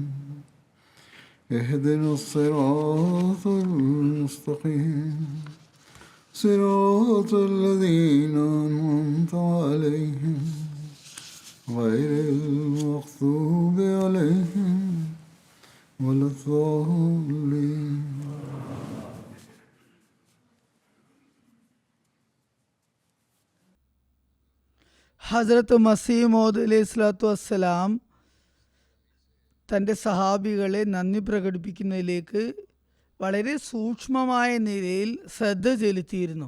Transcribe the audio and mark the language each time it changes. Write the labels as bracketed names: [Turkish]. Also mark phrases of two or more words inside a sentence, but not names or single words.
[Arabic] اهدنا الصراط المستقيم صراط الذين أنعمت عليهم غير المغضوب عليهم ولا الضالين. [Malayalam] ഹസ്രത്ത് മസീഹ് മൗഊദ് [Arabic] عليه الصلاة والسلام [Malayalam] തൻ്റെ സഹാബികളെ നന്ദി പ്രകടിപ്പിക്കുന്നതിലേക്ക് വളരെ സൂക്ഷ്മമായ നിലയിൽ ശ്രദ്ധ ചെലുത്തിയിരുന്നു.